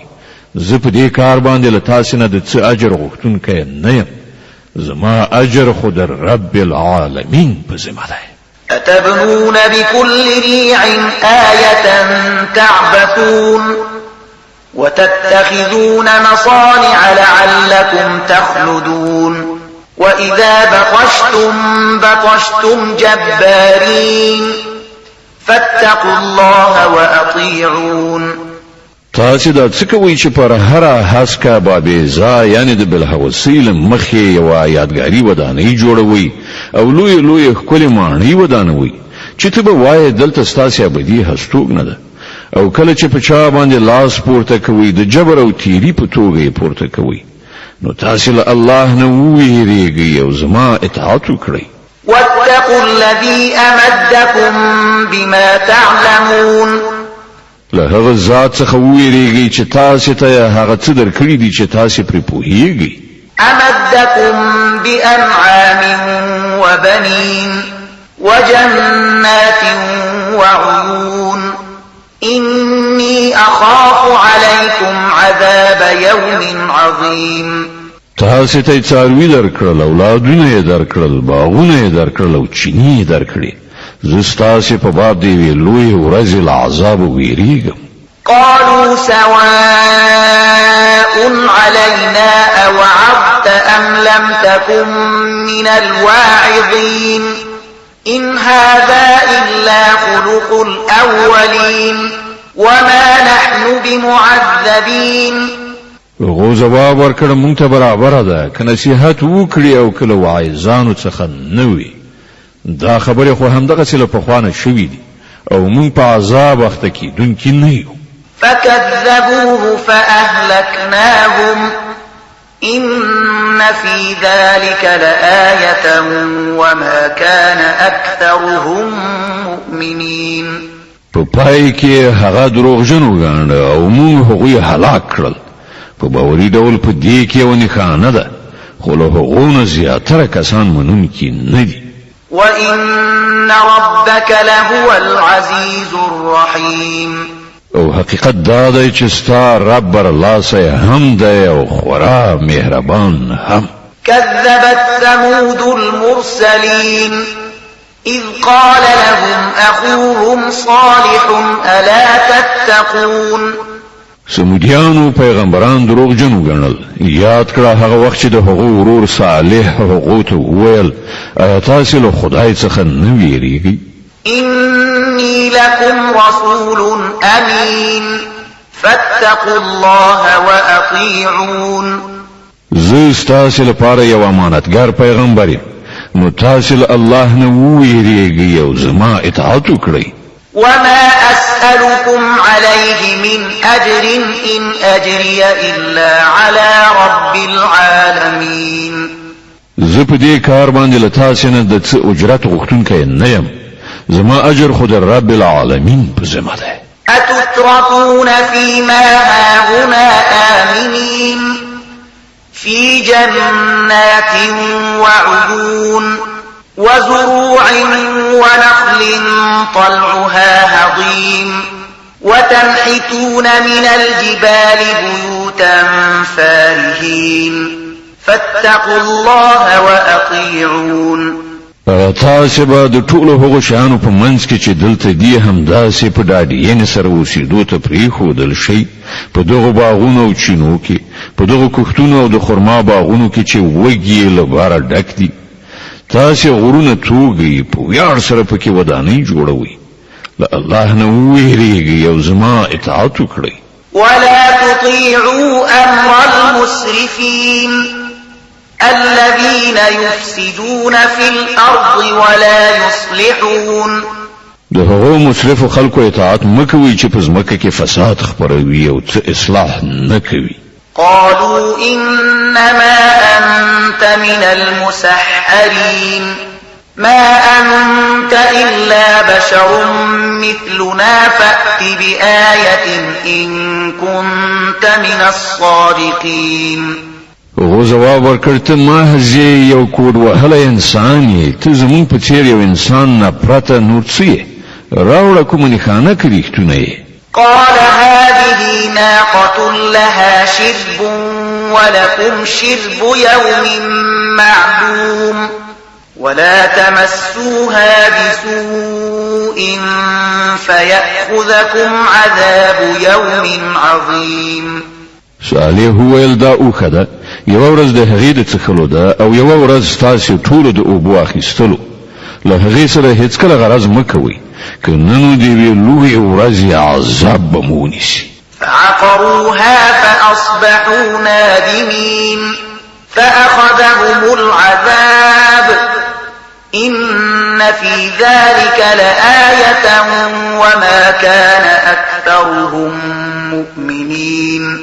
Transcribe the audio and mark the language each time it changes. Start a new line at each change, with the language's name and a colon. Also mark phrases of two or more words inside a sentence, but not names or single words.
Pashto: زه په دې کار باندې له تاسې نه د څه اجر غوښتونکی نه یم. زما اجر خو د
Arabic: رب العالمین
Pashto: په ذمه دی.
Arabic: أتبنون بكل ريع آية تعبثون وتتخذون مصانع لعلكم تخلدون وإذا بطشتم جبارين فاتقوا الله وأطيعون.
Pashto: تاسې دا څه کوئ چې پر هره هسکه بابیزا یعنې د بلحوثۍ له مخې یوه یادګاري ودانۍ جوړوئ او لویې لویې ښکلې ماڼۍ ودانوئ چې ته به وایې دلته ستاسې ابدي هستوګنه ده او کله چې په چا باندې لاس پورته کوئ د جبر او تیري په توګه یې پورته کوئ نو تاسې له الله نه وویرېږئ او زما اطاعت وکړئ.
Arabic: واتقوا الذي أمدكم بما تعلمون.
Pashto: له هغه ذات څخه وویرېږئ چې تاسې ته هغه څه درکړي دي چې تاسې پرې پوهیږئ.
Arabic: أمدكم بأنعام وبنين وجنات وعيون إني أخاف عليكم عذاب يوم عظيم.
Pashto: تاسې ته یې څاروي درکړل اولادونه یې درکړل باغونه یې درکړل او چینې یې درکړې زه ستاسې په باب د یوې لویې ورځې له عذابه ویریږم.
Arabic: قالوا سواء علينا أوعظت أم لم تكن من الواعظين إن هذا إلا خلق الأولين وما نحن بمعذبين.
Pashto: هغو جواب ورکړ مونږ ته برابره ده که نصیحت وکړي او که له واعظانو څخه نه وي. دا خبرې خو همدغسې له پخوا نه شوي دي او مونږ په عذاب اخته کیدونکي نه یو.
Arabic: فكذبوه فأهلكناهم إن في ذلك لآية وما كان أكثرهم مؤمنين.
Pashto: په پای کې هغه دروغجن وګڼل او موږ هغوی هلاک کړل. په باوري ډول په دې کې یو نښانه ده، خو له هغو نه زیاتره کسان منونکي نه دي.
Arabic: وإن ربك لهو العزيز الرحيم.
Pashto: او حقیقت دا دی چې ستا رب برلاسه هم دی او خورا مهربان هم.
Arabic: كذبت ثمود المرسلين إذ قال لهم أخوهم صالح ألا تتقون.
Pashto: سمودیانو پیغمبران دروغجن وګڼل. یاد کړه هغه وخت چې د هغو ورور صالح هغو ته وویل آیا تاسې له خدای څخه نه ویریږئ؟
Arabic: إني لكم رسول أمين فاتقوا الله وأطيعون.
Pashto: زه ستاسې لپاره یو امانتګر پیغمبر یم، نو تاسې له الله نه وویریږئ او زما اطاعت وکړئ.
Arabic: وما أسألكم عليه من أجر إن أجري إلا على رب العالمين.
Pashto: زه په دې کار باندې له تاسې نه د څه اجرت غوښتونکی نه یم، زما اجر خو د
Arabic: رب العالمین
Pashto: په ذمه ده.
Arabic: أتتركون فيما هاهنا آمنين في جنات وعيون وزروع ونخل طلعها هضيم وتنحتون من الجبال بيوتا فارهين فاتقوا الله وأطيعون.
Pashto: تاسې به د ټولو هغو شیانو په منځ کې چې دلته دي همداسې په ډاډینې سره اوسېدو ته پرېښودل شئ. په دغو باغونو او چینو کې، په دغو کښتونو او د خرما باغونو کې چې وږي یې له باره ډک دي. تاسې غرونه توږئ، په ویاړ سره پکې ودانۍ جوړوئ. له الله نه وویریږئ او زما اطاعت وکړئ.
Arabic: ولا تطيعوا أمر المسرفين الذين يفسدون في الأرض ولا يصلحون.
Pashto: د هغو مسرفو خلکو اطاعت مکوئ چې په ځمکه کې فساد خپروي او څه اصلاح نه کوي.
Arabic: قالوا إنما أنت من المسحرين ما أنت إلا بشر مثلنا فأت بآية إن كنت من الصادقين.
Pashto: هغو ځواب ورکړ ته محض یو کوډ وهلی انسان یې، ته زموږ په څېر یو انسان نه پرته نور څه یې؟ راوړه کومه نښانه که رښتونه یې.
Arabic: قال هذه ناقة لها شرب ولكم شرب يوم معلوم ولا تمسوها بسوء فيأخذكم عذاب يوم عظيم.
Pashto: صالح وویل دا اوښه ده، یوه ورځ د هغې د څښلو ده او یوه ورځ ستاسې ټولو د اوبو اخیستلو. له هغې سره هیڅکله غرض مه کوئ، که نه نو د یوې لویې ورځې عذاب به مو ونیسي.
Arabic: فعقروها فأصبحوا نادمين فأخذهم العذاب إن في ذلك لآية وما كان أكثرهم مؤمنين.